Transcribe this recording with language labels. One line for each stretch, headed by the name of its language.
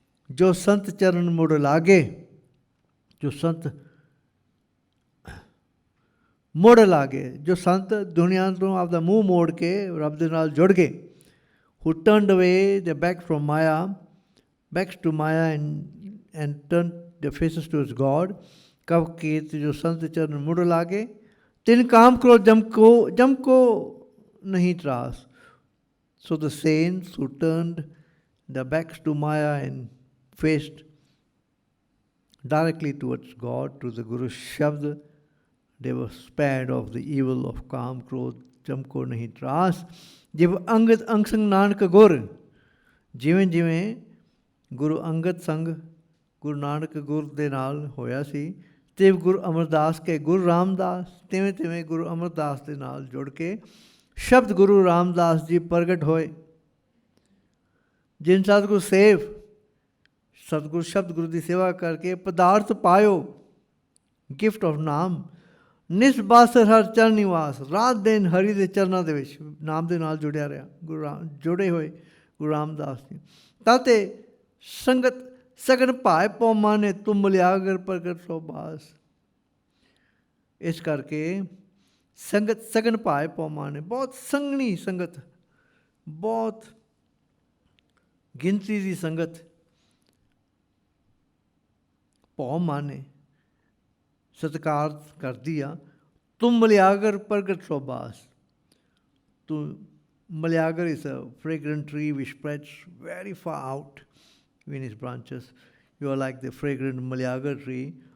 Punjabi: ਜੋ ਸੰਤ ਚਰਨ ਮੁੜ ਲਾਗੇ, ਜੋ ਸੰਤ ਮੁੜ ਲਾਗੇ, ਜੋ ਸੰਤ ਦੁਨੀਆ ਤੋਂ ਆਪਦਾ ਮੂੰਹ ਮੋੜ ਕੇ ਰੱਬ ਦੇ ਨਾਲ ਜੁੜ ਗਏ।
English: who turned away their back from Maya, backs to Maya and turned their faces towards God।
Punjabi: कव कीर्त जो संत चरण मुड़ लागे, तिन काम करो जम को नहीं त्रास।
English: So the saints who turned their backs to Maya and faced directly towards God, to the Guru's Shabd, they were spared of the evil of
Punjabi: काम क्रोध जम को नहीं त्रास। ਜਿਵ ਅੰਗਦ ਅੰਗ ਸੰਗ ਨਾਨਕ ਗੁਰ। ਜਿਵੇਂ ਜਿਵੇਂ ਗੁਰੂ ਅੰਗਦ ਸੰਗ ਗੁਰੂ ਨਾਨਕ ਗੁਰ ਦੇ ਨਾਲ ਹੋਇਆ ਸੀ, ਤੇ ਗੁਰੂ ਅਮਰਦਾਸ ਕੇ ਗੁਰੂ ਰਾਮਦਾਸ, ਤਿਵੇਂ ਤਿਵੇਂ ਗੁਰੂ ਅਮਰਦਾਸ ਦੇ ਨਾਲ ਜੁੜ ਕੇ ਸ਼ਬਦ ਗੁਰੂ ਰਾਮਦਾਸ ਜੀ ਪ੍ਰਗਟ ਹੋਏ। ਜਿਨ ਸਤਿਗੁਰ ਸੇਵ, ਸਤਿਗੁਰ ਸ਼ਬਦ ਗੁਰੂ ਦੀ ਸੇਵਾ ਕਰਕੇ ਪਦਾਰਥ ਪਾਇਓ।
English: gift of
Punjabi: ਨਾਮ ਨਿਸਬਾਸਰ ਹਰ ਚਰਨ ਨਿਵਾਸ। ਰਾਤ ਦਿਨ ਹਰੀ ਦੇ ਚਰਨਾਂ ਦੇ ਵਿੱਚ ਨਾਮ ਦੇ ਨਾਲ ਜੁੜਿਆ ਰਿਹਾ। ਜੁੜੇ ਹੋਏ ਗੁਰੂ ਰਾਮਦਾਸ ਜੀ। ਤਾਂ ਤੇ ਸੰਗਤ ਸਗਨ ਭਾਏ ਪਉ ਮਾਨੇ, ਤੁਮ ਮਲਿਆਗਰ ਪ੍ਰਗਟ ਸੋ ਬਾਸ। ਇਸ ਕਰਕੇ ਸੰਗਤ ਸਗਨ ਭਾਏ ਪਉ ਮਾਨੇ, ਬਹੁਤ ਸੰਘਣੀ ਸੰਗਤ, ਬਹੁਤ ਗਿਣਤੀ ਦੀ ਸੰਗਤ ਪਉ ਮਾਨੇ ਸਤਿਕਾਰ ਕਰਦੀ ਆ। ਤੁਮ ਮਲਿਆਗਰ ਪ੍ਰਗਟ ਸੋ ਬਾਸ।
English: ਤੂੰ maliagar is a fragrant tree which spreads very far out in its branches. You are like the fragrant maliagar tree.